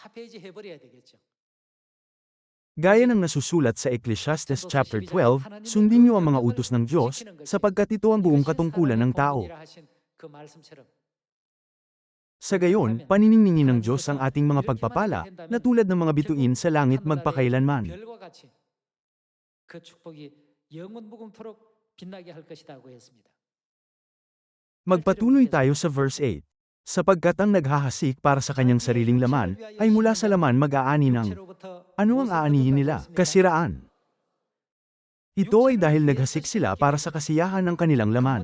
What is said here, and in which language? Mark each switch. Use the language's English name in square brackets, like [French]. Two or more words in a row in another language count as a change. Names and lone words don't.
[Filipino] Gaya ng nasusulat sa Ecclesiastes chapter 12, sundin niyo ang mga utos ng Diyos, sapagkat ito ang buong katungkulan ng tao. Sa gayon, paniningning ng Diyos ang ating mga pagpapala, na tulad ng mga bituin sa langit magpakailanman. [Korean] 영원 무궁토록 빛나게 할 것이라고 했습니다. [Filipino] Magpatuloy tayo sa verse 8. Sapagkat ang naghahasik para sa kanyang sariling laman, ay mula sa laman mag-aani ng, ano ang aanihin nila? Kasiraan. Ito ay dahil naghasik sila para sa kasiyahan ng kanilang laman.